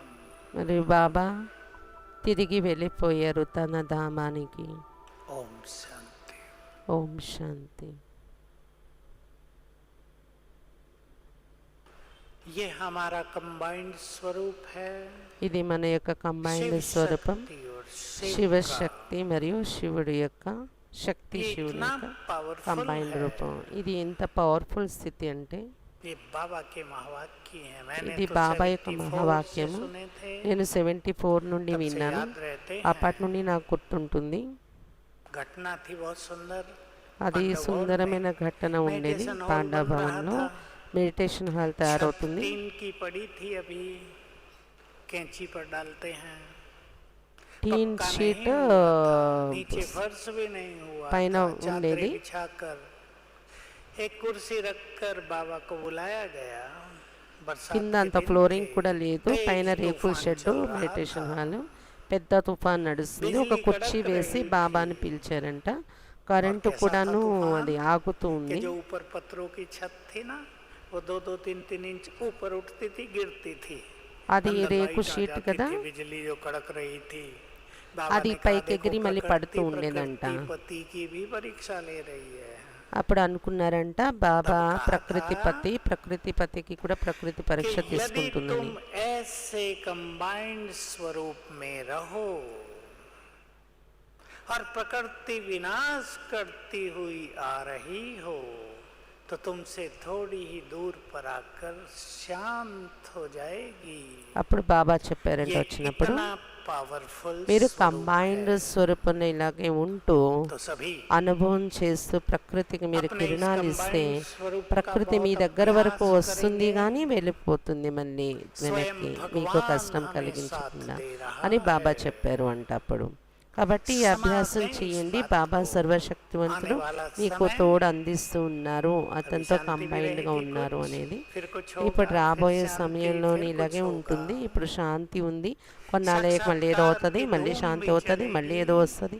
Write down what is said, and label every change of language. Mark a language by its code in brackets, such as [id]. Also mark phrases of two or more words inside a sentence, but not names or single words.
[te] మరి బాబా తిరిగి వెళ్ళిపోయారు తన ధామానికి. [hi] ओम शांति। [te] ఓం శాంతి. [hi] ये हमारा कंबाइंड स्वरूप है, [te] ఇది మన యొక్క కంబైన్డ్ [hi] शिव [te] స్వరూపం. [hi] शक्ति और शिव [te] శివశక్తి మరియు శివుడి యొక్క శక్తి, [hi] ये [te] శివుడి [hi] इतना [te] యొక్క [hi] पावरफुल [te] కంబైన్డ్ [hi] है। [te] రూపం. ఇది ఎంత పవర్ఫుల్ స్థితి అంటే [hi] ये बाबा के महावाक्य हैं। मैंने [te] ఇది [hi] तो [te] బాబా యొక్క [hi] 74 से [te] మహావాక్యము. [hi] सुने थे, [te] నేను 74 నుండి [hi] तब से [te] విన్నాను. [hi] याद रहते [te] అప్పటి [hi] हैं। [te] నుండి నాకు గుర్తుంటుంది. [hi] घटना थी बहुत सुंदर। [te] అది [hi] पांडवों [te] సుందరమైన [hi] में [te] ఘటన ఉండేది. [en] meditation hall [te] పాండవ [hi] बन रहा [te] భవన్లో [hi] था। [en] meditation hall [te] తయారవుతుంది. [hi] टीन की पड़ी थी, अभी कैंची पर डालते हैं। [te] టీన్ [hi] पक्का [te] షీట్ [hi] नहीं हुआ, नीचे फर्श भी नहीं हुआ [te] పైన [hi] था। [te] ఉండేది. [hi] चादरें बिछाकर एक कुर्सी रखकर बाबा को बुलाया गया। बरसात [te] కింద [hi] के [te] అంత [hi] दिन [te] ఫ్లోరింగ్ [hi] थे। [te] కూడా లేదు. [hi] तेज [te] పైన రేకుల [hi] तूफान [te] షెడ్ [hi] चल रहा [te] మెడిటేషన్ [hi] था। [te] హాల్. పెద్ద తుఫాన్ నడుస్తుంది. ఒక [hi] బిజిలీ [te] కుర్చీ [hi] కడక్ [te] వేసి [hi] రహీ [te] బాబాని [hi] థీ. [te] పిలిచారంట. కరెంటు [hi] और कैसा [te] కూడాను [hi] था तूफान? [te] అది ఆగుతూ [hi] कि [te] ఉంది. [hi] जो ऊपर पत्थरों की छत थी ना, वो 2-2, 3-3 इंच ऊपर उठती थी, गिरती थी। [te] అది [hi] अंदर [te] రేకు [hi] लाइट आ [te] షీట్ [hi] जाती [te] కదా, [hi] थी, बिजली जो कड़क रही थी। बाबा [te] అది [hi] ने कहा, [te] పైకి [hi] देखो [te] ఎగిరి మళ్ళీ పడుతూ [hi] प्रकृति [te] ఉండేదంట. [hi] पति की भी परीक्षा ले रही है। [te] అప్పుడు అనుకున్నారంట బాబా ప్రకృతి పతికి కూడా ప్రకృతి పరీక్ష [hi] कि यदि [te] తీసుకుంటుందని. [hi] तुम ऐसे कंबाइंड स्वरूप में रहो और प्रकृति विनाश करती हुई आ रही हो, तो तुमसे थोड़ी ही दूर पर आकर शांत हो जाएगी। [te] అప్పుడు బాబా చెప్పారంట [hi] ये [te] వచ్చినప్పుడు, [hi] इतना पावरफुल [te] మీరు [hi] स्वरूप [te] కంబైన్డ్ [hi] है। [te] స్వరూపంలో ఇలాగే ఉంటూ [hi] तो सभी [te] అనుభవం చేస్తూ ప్రకృతికి మీరు [hi] अपने इस [te] కిరణాలు ఇస్తే [hi] कंबाइंड स्वरूप का [te] ప్రకృతి మీ [hi] बहुत [te] దగ్గర వరకు [hi] अभ्यास [te] వస్తుంది [hi] करेंगे। [te] కానీ వెళ్ళిపోతుంది మళ్ళీ [hi] స్వయం [te] వెనక్కి, [hi] భగవాన్ [te] మీకు కష్టం [hi] హమే [te] కలిగించకుండా [hi] साथ दे रहा [te] అని బాబా [hi] హై। [te] చెప్పారు అంట. అప్పుడు కాబట్టి ఈ అభ్యాసం చేయండి. బాబా సర్వశక్తివంతుడు మీకు తోడు అందిస్తూ ఉన్నారు, అతనితో కంబైన్డ్గా ఉన్నారు అనేది. ఇప్పుడు రాబోయే సమయంలో ఇలాగే ఉంటుంది. ఇప్పుడు శాంతి ఉంది, కొన్నాళ్ళకి మళ్ళీ ఏదో అవుతుంది, మళ్ళీ శాంతి అవుతుంది, మళ్ళీ ఏదో వస్తుంది.